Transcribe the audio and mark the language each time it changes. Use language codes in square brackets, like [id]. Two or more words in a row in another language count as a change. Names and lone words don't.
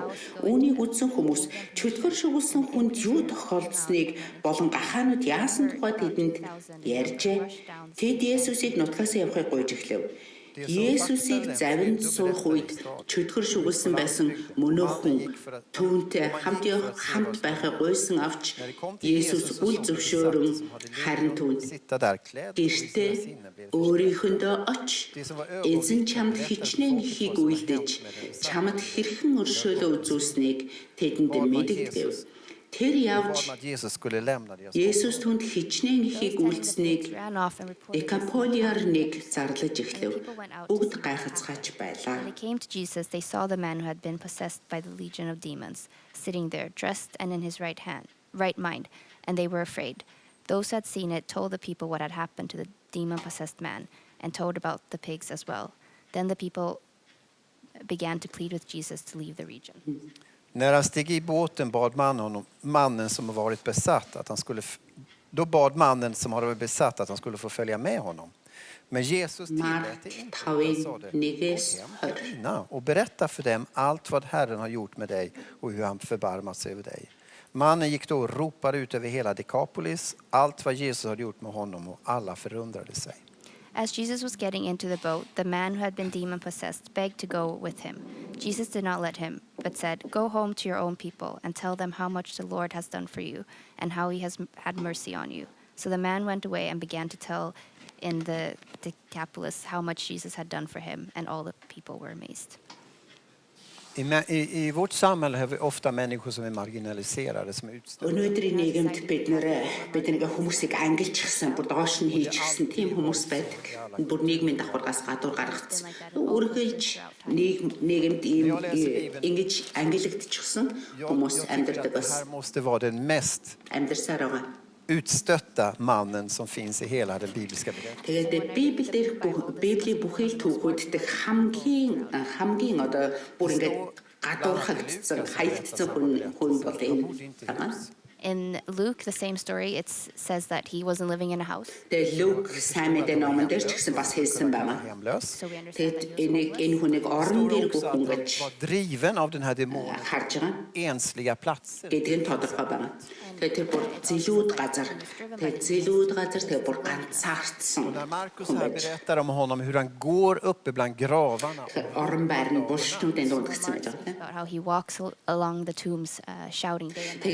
[mn] Үүнийг үзсэн хүмүүс чөтгөр шүглсэн хүнд юу тохиолдсныг болон гахаанууд яасан тухай тэдэнд ярьжээ. Тэд Есүсийг нутгаас явахыг гуйж эхлэв. Есүсийг завинд суух үед чөтгөр шүглсэн байсан мөнөөхөн түүнтэй хамт байхыг гуйсан авч Есүс үл зөвшөөрөн харин түүнд [sv] Sitta där klädd och visa [mn] гэртээ [sv] sinne blev [mn] өөрийнхөндөө оч эзэн чамд хичнээн ихийг үйлдэж чамд хэрхэн өршөөлөө үзүүлснийг тэдэнд мэдэгдэв. Тэр явж [sv] att Jesus skulle lämna deras [mn] Есүс түнд хичнээн ихийг үйлдсэнийг [en] Ran off and reported. [mn] Декаполиар нэг зарлаж эхлэв. Бүгд гайхацгаач байлаа. [en] When they came to Jesus, they saw the man who had been possessed by the legion of demons, sitting there, dressed and in his right mind, and they were afraid. Those who had seen it told the people what had happened to the demon-possessed man, and told about the pigs as well. Then the people began to plead with Jesus to leave the region. [sv] När han steg i båten bad mannen som varit besatt att han skulle då bad mannen som hade varit besatt att han skulle få följa med honom. Men Jesus tillät det inte. Han sa det, [mn] Нэгээс [sv] "Gå hem till dina och berätta för dem allt vad Herren har gjort med dig och hur han förbarmat sig över dig." Mannen gick då och ropade ut över hela Dekapolis allt vad Jesus hade gjort med honom och alla förundrade sig. [en] As Jesus was getting into the boat, the man who had been demon-possessed begged to go with him. Jesus did not let him, but said, "Go home to your own people and tell them how much the Lord has done for you and how he has had mercy on you." So the man went away and began to tell in the Decapolis how much Jesus had done for him, and all the people were amazed. [sv] I vårt samhälle har vi ofta människor som är marginaliserade, som är utstötta. [mn] Өнөөдрийн нийгэмд бидний хүмүүсийг ангилчихсан, бүр доош нь хийчихсэн тийм хүмүүс байдаг. Бүр нийгмийн давхаргаас гадуур гаргацсан. Үргэлж нийгэмд ингэж ангилагдчихсан хүмүүс амьдардаг бас [sv] Här måste vara den mest [mn] амьдарсаар байгаа. [sv] utstötta mannen som finns i hela den bibliska berättelsen. [mn] Тэгээд Библийн бүхий л түүхүүд дэх хамгийн одоо бүр ингэж гадуурхагдсан, хаягдсан хүн бол энэ. [en] In Luke, the same story, it says that he wasn't living in a house. [mn] Тэгээд Лук сайн мэдээ номон дээр ч гэсэн бас хэлсэн байна. [sv] Hemlös. [en] So we understand [mn] Тэгээд [en] that he was [mn] энэ хүнийг орон дээр [sv] Också att [mn] бүхэн [sv] han [mn] гэж [sv] var driven av den här demonen. [mn] харж байгаа. [sv] Ensliga platser. [mn] Гэдэг нь тодорхой байна. Тэгээд тэр бүр зэлүүд газар тэгээд бүр ганцаардсан. [sv] När Markus här berättar om honom hur han går uppe bland gravarna. [mn] Орон байр нь булшнуудын дунд гисэн байж байгаа. [en] about how he walks along the tombs, shouting day and night.